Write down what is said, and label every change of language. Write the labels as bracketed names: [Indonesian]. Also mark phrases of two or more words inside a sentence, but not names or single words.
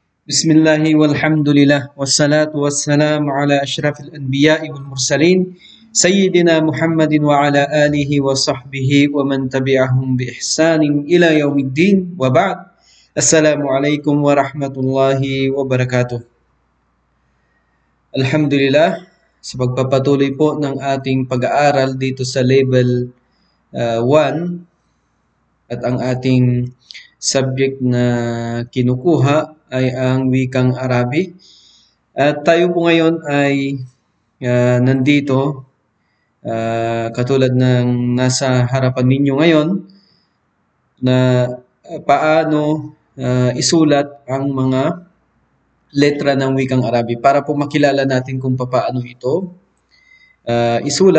[Arabic] بسم الله والحمد لله والصلاة والسلام على أشرف الأنبياء والمرسلين سيدنا محمد وعلى آله وصحبه ومن تبعهم بإحسان إلى يوم الدين وبعد. السلام عليكم ورحمة الله وبركاته. Alhamdulillah, [Filipino] sa pagpapatuloy po ng ating pag-aaral dito sa level 1 at ang ating subject na kinukuha ay ang wikang Arabi. At tayo po ngayon ay nandito katulad ng nasa harapan ninyo ngayon na paano isulat ang mga letra ng wikang Arabi para po makilala natin kung paano ito isulat.